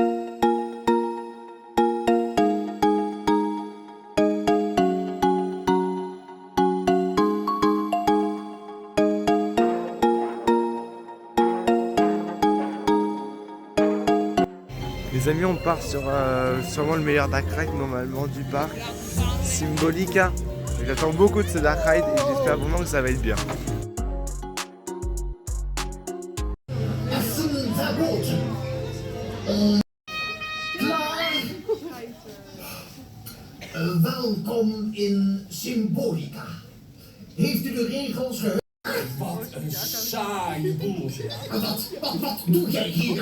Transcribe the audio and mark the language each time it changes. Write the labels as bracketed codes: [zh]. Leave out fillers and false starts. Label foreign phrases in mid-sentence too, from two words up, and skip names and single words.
[fr] Les amis, on part sur sûrement le meilleur dark ride normalement du parc, Symbolica. J'attends beaucoup de ce dark ride et j'espère vraiment que ça va être bien. [nl] Welkom in Symbolica. Heeft u de regels gehoord? Wat een saaie boel. Wat doe jij hier?